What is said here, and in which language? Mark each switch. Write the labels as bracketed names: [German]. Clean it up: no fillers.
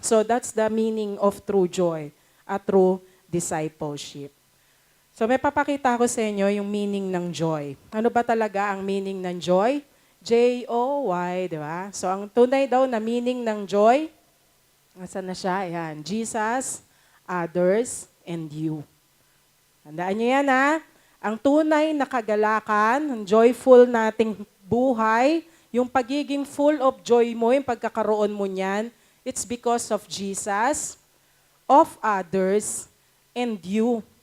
[English] So that's the meaning of true joy, a true discipleship. [Filipino] So may papakita ko sa inyo yung meaning ng joy. Ano ba talaga ang meaning ng joy? J-O-Y, di ba? So ang tunay daw na meaning ng joy, nasaan na siya? [English] Ayan, Jesus, others, and you. [Filipino] Tandaan nyo yan ha. Ang tunay na kagalakan, ang joyful nating buhay, yung pagiging [English] full of joy [Filipino] mo, yung pagkakaroon mo niyan, [English] it's because of Jesus, of others, and you.